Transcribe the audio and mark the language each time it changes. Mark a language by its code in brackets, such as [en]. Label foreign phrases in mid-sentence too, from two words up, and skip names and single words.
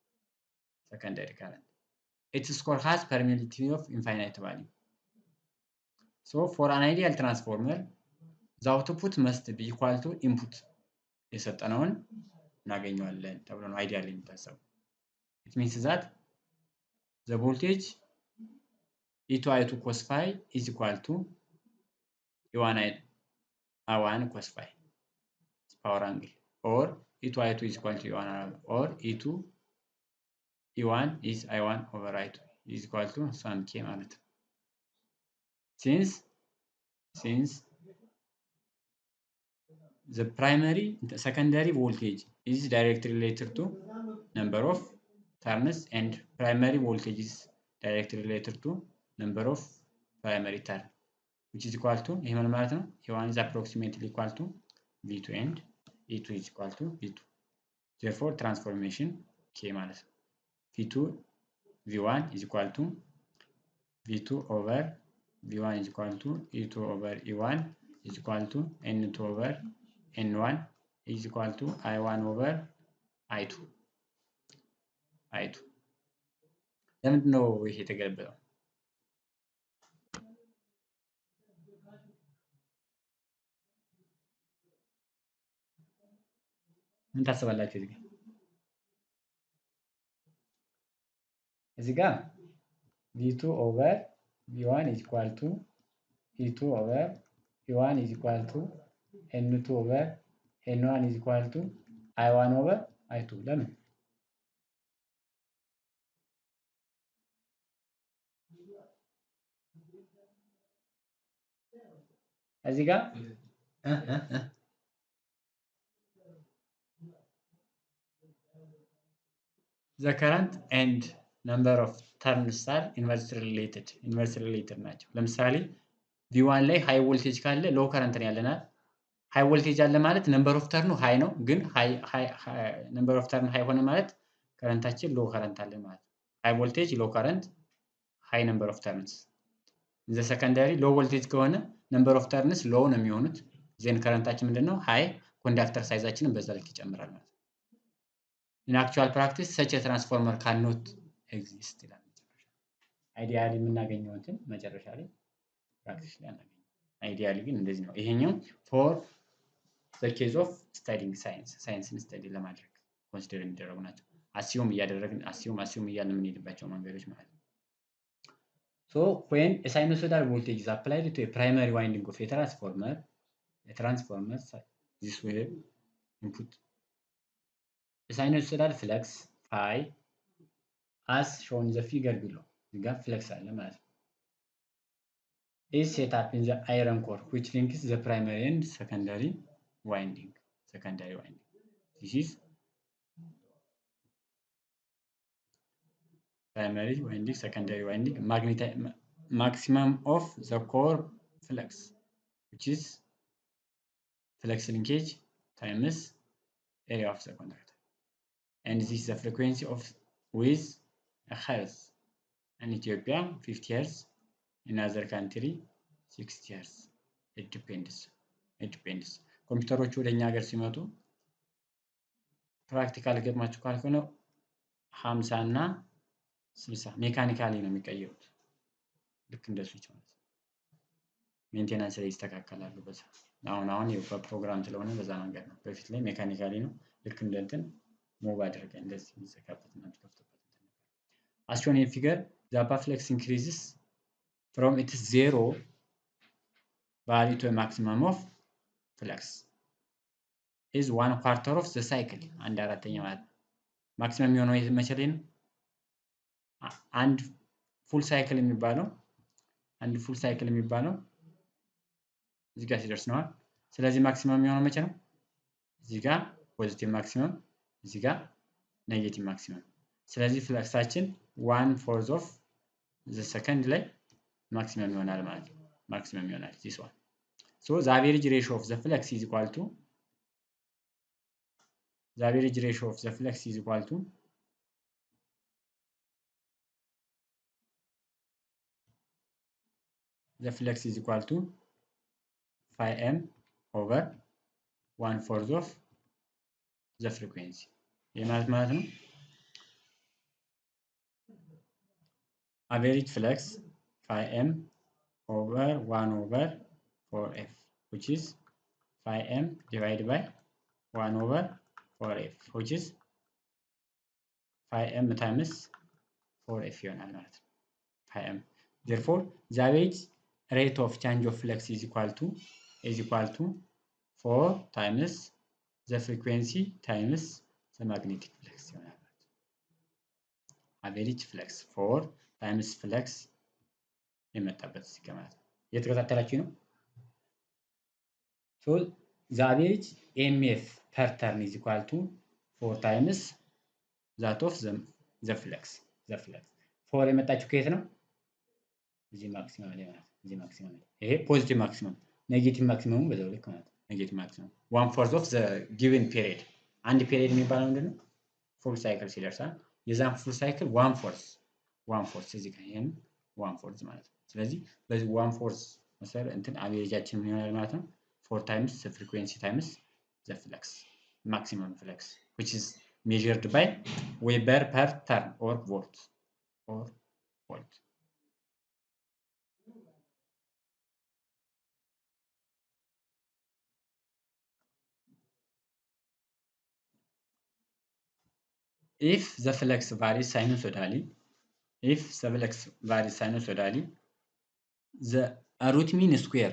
[en] Its score has permeability of infinite value. So for an ideal transformer, the output must be equal to input. [am] የሰጠነውን እናገኘዋለን ተብሎ ነው አይዲያሊ የሚታሰበው። [en] It means that the voltage E2 I2 cos phi is equal to E1 I1 cos phi. It's power angle. Or E2 I2 is equal to E1 I1, or E2 E1 is I1 over I2 is equal to sum K [am] ማለት ነው። [en] Since the secondary voltage is directly related to number of turns and primary voltage is directly related to number of primary turn, which is equal to [am] ይሄ ማለት ነው [en] E1 is approximately equal to V2 and E2 is equal to V2. Therefore transformation K [am] ማለት ነው [en] V2 V1 is equal to V2 over V1 is equal to E2 over E1 is equal to N2 over N1 is equal to I1 over I2. [am] ለምንድን ነው ይሄ የተገለበጠው? ምን ታስባላችሁ? እዚህ ጋር [en] V2 over V1 is equal to E2 over E1 is equal to N2 over N1 is equal to I1 over I2. [am] ለምን? እዚህ ጋር [en] the current and number of turns are inversely related [am] ናቸው። ለምሳሌ V1 ላይ [en] high voltage [am] ካለ [en] low current [am] ነው ያለናል። [en] high voltage [am] አለ ማለት [en] number of turns high [am] ነው፣ ግን [en] number of turn ሃይ [am] ሆነ ማለት ከረንታችን [en] low current [am] አለ ማለት ነው። [en] high voltage low current high number of turns። in the secondary low voltage ከሆነ number of turns [am] ሎው ነው የሚሆኑት፣ ዜን ከረንታችን ምንድነው ሃይ፣ ኮንዳክተር ሳይዛችንን በዛ ልክ ይጨምራል ማለት ነው። [en] In actual practice such a transformer cannot exist [am] ይላል። አይዲያሊ የምናገኘው እንትን መጨረሻ ላይ ፕራክቲስ ላይ አናገኘው። አይዲያሊ ግን እንደዚህ ነው። [en] ይሄኛው for the case of studying [am] ሳይንስን ስተዲ ለማድረግ ኮንሲደር የሚደረጉ ናቸው። አሲዩም እያልን የምንሄድባቸው መንገዶች ማለት ነው። [en] So when a sinusoidal voltage is applied to a primary winding of a transformer this will input a sinusoidal flux phi as shown in the figure below. [am] እዚህ ጋር ፍለክስ አለ ማለት ነው። [en] is set up in the iron core which links the primary and secondary winding. This is primary winding, secondary winding, maximum of the core flux, which is flux linkage times area of the conductor. And this is the frequency of with a hertz. In Ethiopia, 50 hertz. In other country, 60 hertz. It depends. [am] ኮምፒውተሮቹ ወደኛ ሀገር ሲመጡ ፕራክቲካል ገጥማችሁ ካልሆነ 50 እና 60 ሜካኒካሊ ነው የሚቀየሩት። ልክ እንደሱ ይችላል። ሜንቴናንስ ላይ ይስተካከላሉ በዛ። አሁን በፕሮግራም ስለሆነ በዛ መንገድ ነው። በፊት ላይ ሜካኒካሊ ነው። ልክ እንደ እንትን ሙቭ አድርገን እንደዚህ የሚዘጋበት እና የሚከፍትበት ነበር። [en] As shown in figure, the upper flex increases from its zero value to a maximum of flex is 1/4 of the cycle. [am] አንድ አራተኛ ማለት ነው። ማክሲመም የሚሆነው መቼ ላይ ነው? አንድ ፉል ሳይክል የሚባለው እዚህ ጋር ሲደርስ ነው። ስለዚህ ማክሲመም የሚሆነው መቼ ነው? እዚህ ጋር ፖዚቲቭ ማክሲመም፣ እዚህ ጋር ኔጌቲቭ ማክሲመም። ስለዚህ ፍለክሳችን 1/4 [en] of the second [am] ላይ ማክሲመም ይሆናል ማለት ነው። ማክሲመም ይሆናል [en] this one. So the average ratio of the flux is equal to the average ratio of the flux is equal to the flux is equal to phi m over 1/4 of the frequency. [am] ይህ ማለት ነው [en] average flux phi m over 1 over 4f, which is phi m divided by 1 over 4f, which is phi m times 4f [am] ይሆናል ማለት ነው። [en] phi m. Therefore, the average rate of change of flux is equal to 4 times the frequency times the magnetic flux [am] ይሆናል ማለት ነው። [en] average flux 4 times flux [am] የመጣበት እዚህ ጋር ማለት ነው። እየተከታተላችሁ ነው? [en] So the average E.M.F per turn is equal to 4 times that of the flux. [am] 4 የመጣችሁ ከየት ነው? እዚህ ማክሲመም ላይ ማለት ነው። እዚህ ማክሲመም ላይ ይሄ ፖዚቲቭ ማክሲመም፣ ኔጌቲቭ ማክሲመሙ በዛው ልክ ማለት ነው። ኔጌቲቭ ማክሲመም 1/4 [en] of the given period። [am] አንድ ፔሪየድ የሚባለው ምንድነው? ፉል ሳይክል ሲደርሳል የዛን ፉል ሳይክል 1/4 እዚህ ጋር ይሄን 1/4 ማለት ነው። ስለዚህ በዚህ 1/4 መሰረት እንትን አቬሬጃችን ምን ይሆናል ማለት ነው? [en] 4 times the frequency times the flux, maximum flux, which is measured by Weber per turn or volt. If the flux varies sinusoidally, the root mean square